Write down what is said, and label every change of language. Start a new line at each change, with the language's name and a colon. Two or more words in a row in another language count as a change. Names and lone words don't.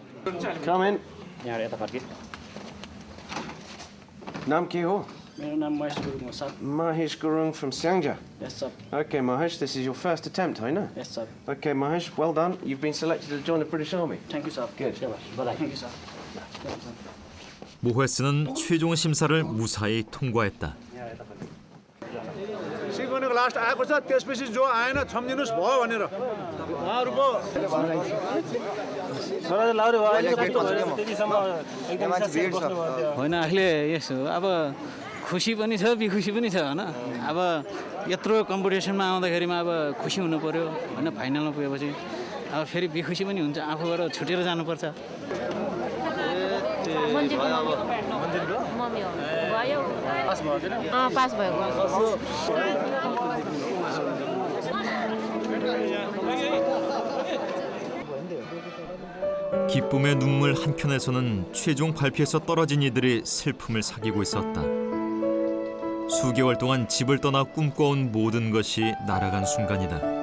English: Come in.
Nepali: नाम के हो? मेरो नाम महेश गुरुङ हो सर।
English: Mahesh Gurung from Siangja. Yes sir. Okay, Mahesh, this is your first attempt, I know. Yes sir. Okay, Mahesh, well done. You've been selected to join the British Army. Thank you sir. Good. Thank you sir.
Korean: 모헤스는 최종 심사를 무사히 통과했다.
Nepali: सिकाउनेको लास्ट आएको छ त्यसपछि जो आएन छम्दिनुस् भयो भनेर उहाँहरुको होइन अहिले यसो अब खुसी पनि छ बेखुसी पनि छ होइन अब यत्रो कम्पिटिसनमा आउँदाखेरिमा अब खुसी हुनु पर्यो होइन फाइनलमा पुगेपछि अब फेरि बेखुसी पनि हुन्छ आफूबाट छुटेर जानुपर्छ पास भएको
Korean: 기쁨의 눈물 한편에서는 최종 발표에서 떨어진 이들이 슬픔을 사귀고 있었다. 수개월 동안 집을 떠나 꿈꿔온 모든 것이 날아간 순간이다.